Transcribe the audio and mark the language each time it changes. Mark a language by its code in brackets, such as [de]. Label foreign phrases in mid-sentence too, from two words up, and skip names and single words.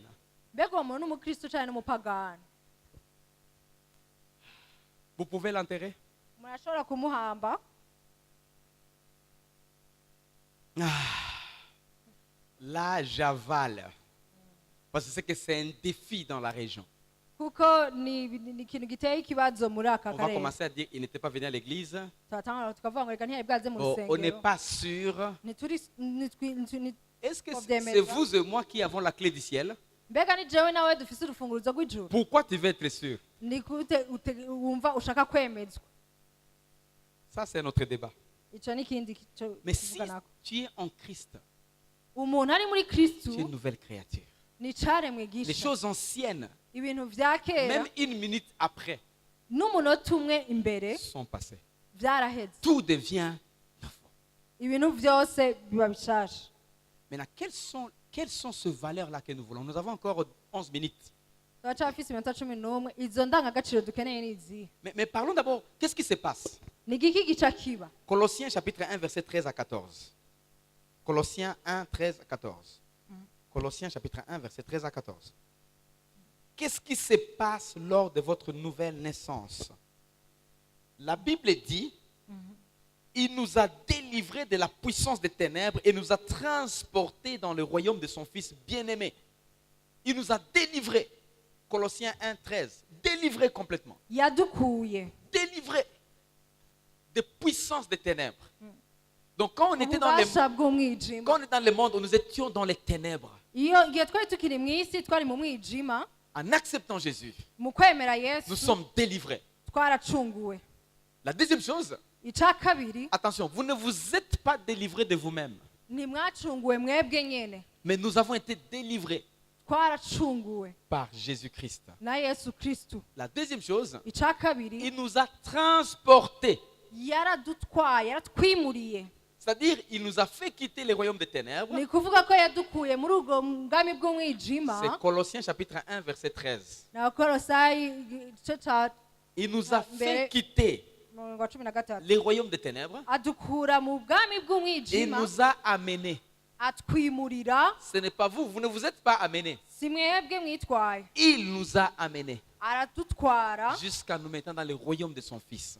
[rn] mbega uwo muntu ni umukristo cyane n'umupagani? [fr] Vous pouvez l'enterrer? [rn] murashobora kumuhamba? [fr] Là, j'avale. Parce que c'est un défi dans la région. [rn] kuko ni ikintu giteye ikibazo muri aka [fr] On va [rn] karere. [fr] commencer à dire qu'il n'était pas venu à l'église. [rn] turatangura tukavuga ngo reka ntiyari bwaze mu [fr] On n'est [rn] rusengero. [fr] pas sûr. Est-ce que c'est vous et moi qui avons la clé du ciel? [rn] mbega ni jewe nawe dufise urufunguruzo rw'ijuru? [fr] Pourquoi tu veux être sûr? [rn] ni gute wumva ushaka kwemezwa? [fr] Ça, c'est notre débat. [rn] icyo ni ikindi [fr] Mais si [rn] tuvuganako. [fr] tu es en Christ, [rn] umuntu ari muri kristu [fr] tu es une nouvelle créature. [rn] ni caremwe [fr] Les [rn] gisha. [fr] choses anciennes, [rn] ibintu vya kera [fr] même une minute après, [rn] n'umunota umwe imbere [fr] sont passées. [rn] byaraheze. [fr] Tout devient nouveau. [rn] ibintu byose biba bishasha. [fr] Maintenant, quelles sont ces valeurs-là que nous voulons? Nous avons encore 11 minutes. [rn] turacafise iminota 11. izo ndangagaciro dukeneye ni izihe? [fr] Mais parlons d'abord, qu'est-ce qui se passe? [rn] ni igiki gica kiba? [fr] Colossiens chapitre 1, verset 13 à 14. Colossiens 1, 13 à 14. Colossiens chapitre 1, verset 13 à 14. Qu'est-ce qui se passe lors de votre nouvelle naissance? La Bible dit, il nous a délivrés de la puissance des ténèbres et nous a transportés dans le royaume de son Fils bien-aimé. Il nous a délivrés. Colossiens 1, 13. Délivrés complètement. [rn] yadukuye [fr] Délivrés des puissances des ténèbres. Donc quand on était dans [rn] ububasha bw'umwijima. [fr] quand on est dans le monde, nous étions dans les ténèbres. [rn] igihe twari tukiri mu isi twari mu mwijima. [fr] En acceptant Jésus, [rn] mu kwemera [fr] nous [rn] yesu [fr] sommes délivrés. [rn] twaracunguwe. [fr] La deuxième chose, [rn] icya kabiri, [fr] attention, vous ne vous êtes pas délivrés de vous-même, [rn] ntimwacunguwe mwebwe nyene, [fr] mais nous avons été délivrés [rn] twaracunguwe [fr] par Jésus-Christ. [rn] na yesu kristu. [fr] La deuxième chose, [rn] icya kabiri, [fr] il nous a transportés. [rn] yaradutwaye yaratwimuriye. [fr] C'est-à-dire, il nous a fait quitter le royaume des ténèbres. [rn] ni kuvuga ko yadukuye muri ubwo bwami bw'umwijima. [fr] C'est Colossiens chapitre 1, verset 13. [rn] ni abakolosayi igice cya [fr] Il nous a Mais- fait quitter [rn] 13. [fr] le royaume des ténèbres [rn] adukura mu bwami [fr] et [rn] bw'umwijima [fr] nous a amenés. [rn] atwimurira. [fr] Ce n'est pas vous, vous ne vous êtes pas amenés. [rn] si mwebwe mwitwaye, [fr] Il nous a amenés [rn] aradutwara [fr] jusqu'à nous mettre dans le royaume de son Fils.